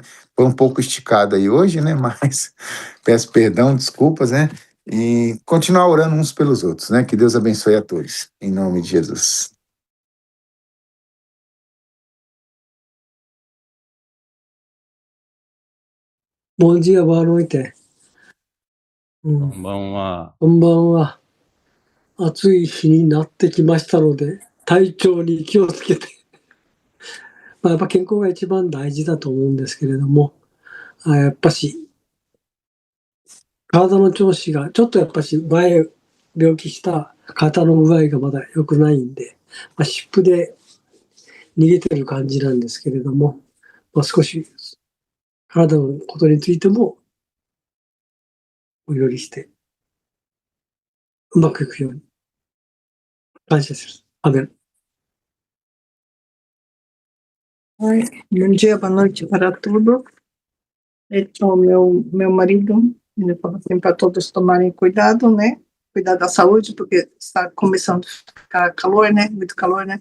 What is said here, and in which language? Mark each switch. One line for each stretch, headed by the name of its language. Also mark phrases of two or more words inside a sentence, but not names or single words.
Portuguese: Foi um pouco esticado aí hoje, né? Mas peço perdão, desculpas, né? E continuar orando uns pelos outros, né? Que Deus abençoe a todos, em nome de Jesus. Bom dia, boa noite.
Japanese: こんばんは。こんばんは。暑い日になってきましたので、体調に気をつけて。やっぱ健康が一番大事だと思うんですけれども、やっぱし、体の調子が、ちょっとやっぱし前病気した肩の具合がまだ良くないんで、湿布で逃げてる感じなんですけれども、少し体のことについてもお祈りして、うまくいくように感謝します。アメン。
Portuguese: Oi, bom dia, boa noite para tudo. Então, meu marido, ele falou assim para todos tomarem cuidado, né? Cuidar da saúde, porque está começando a ficar calor, né? Muito calor, né?